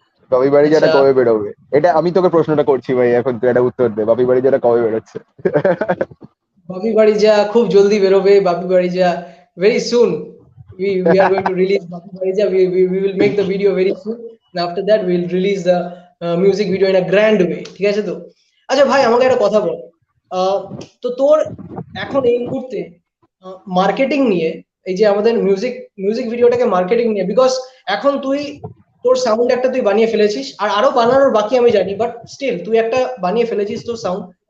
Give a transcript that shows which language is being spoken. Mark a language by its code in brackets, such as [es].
[bn] বাপি বাড়ি যাটা কবে বেরোবে, এটা আমি তোকে প্রশ্নটা করছি ভাই, এখন তুই একটা উত্তর দে। বাপি বাড়ি যাটা কবে বেরোচ্ছে? বাপি বাড়ি যা খুব জলদি বেরোবে। [en] Bapi Bari Ja very soon. We are going to release Bapi Bari Ja. We will make the video very soon, and after that we will release the music video in a grand way. [bn] ঠিক আছে তো? আচ্ছা ভাই, আমাকে একটা কথা বল, তো তোর এখন এই মুহূর্তে মার্কেটিং নিয়ে, এই যে আমাদের মিউজিক ভিডিওটাকে মার্কেটিং নিয়ে, বিকজ এখন তোর সাউন্ড একটা তুই বানিয়ে ফেলেছিস, আর আরো বানানোর বাকি আমি জানি, বাট স্টিল তুই একটা বানিয়ে ফেলেছিস তোর সাউন্ড।